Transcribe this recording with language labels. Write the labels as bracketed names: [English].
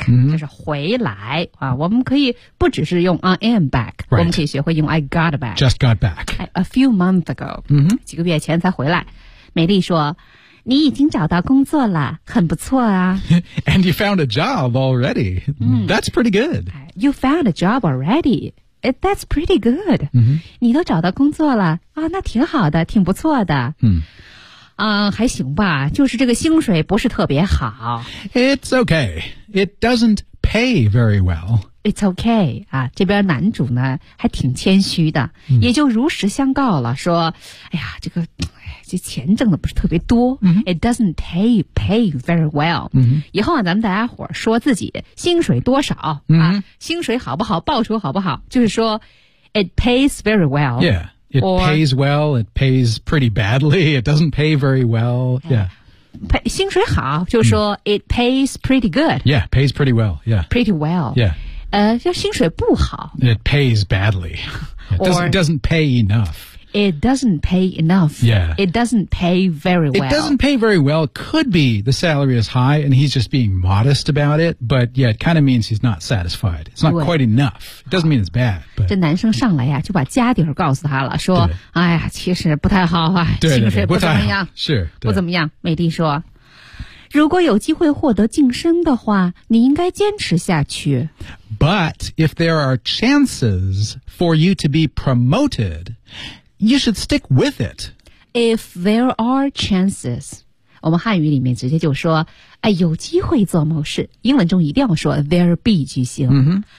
[Chinese] mm-hmm. 就是回来、啊。我们可以不只是用 [English] I am back,、 right. [Chinese] 我们可以学会用 [English] I got back. Just got back. A few months ago,、 mm-hmm. [Chinese] 几个月前才回来。美丽说你已经找到工作了很不错啊 [English] And you found a job already、嗯、 That's pretty good You found a job already That's pretty good、 mm-hmm. [Chinese] 你都找到工作了、哦、那挺好的挺不错的、 mm. 还行吧就是这个薪水不是特别好 [English] It's okay It doesn't pay very well It's okay、 [Chinese] 啊、这边男主呢还挺谦虚的、 mm. 也就如实相告了说哎呀这个这钱挣的不是特别多、 mm-hmm. [English] It doesn't pay very well、 mm-hmm. [Chinese] 以后啊咱们大家伙说自己薪水多少、 mm-hmm. 啊、薪水好不好报酬好不好就是说 [English] It pays very well Yeah, it pays well It pays pretty badly It doesn't pay very well Yeah、 [Chinese] 哎、薪水好就是说、mm-hmm. [English] It pays pretty good Yeah, pays pretty well Yeah, pretty well Yeah [Chinese] 就薪水不好 [English] It pays badly It doesn't pay enoughIt doesn't pay enough. Yeah. It doesn't pay very well. It doesn't pay very well. Could be the salary is high and he's just being modest about it. But yeah, it kind of means he's not satisfied. It's not quite enough. It doesn't mean it's bad. But [Chinese] 这男生上来呀就把家底儿告诉他了说哎呀其实不太好啊薪水不怎么样。是不怎么样美丽说如果有机会获得晋升的话你应该坚持下去。 [English] But if there are chances for you to be promoted,You should stick with it. If there are chances, [Chinese] 我们汉语里面直接就说、哎、有机会做某事。英文中一定要说 there be 句型、 mm-hmm.